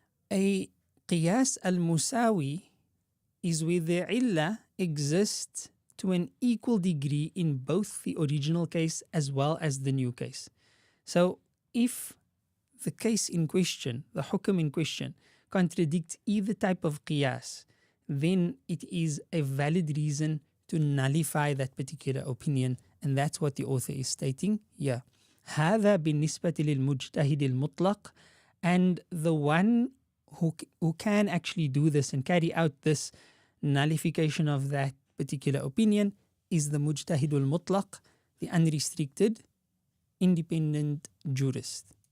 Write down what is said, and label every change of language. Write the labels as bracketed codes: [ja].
[en] A qiyas al-musawi is where the illah exists to an equal degree in both the original case as well as the new case. So if the case in question, the hukam in question, contradicts either type of qiyas, then it is a valid reason to nullify that particular opinion. And that's what the author is stating here. [ar] هذا بالنسبة للمجتهد المطلق. [en] And the one who can actually do this and carry out this nullification of that particular opinion is the mujtahidul mutlaq, the unrestricted, independent jurist.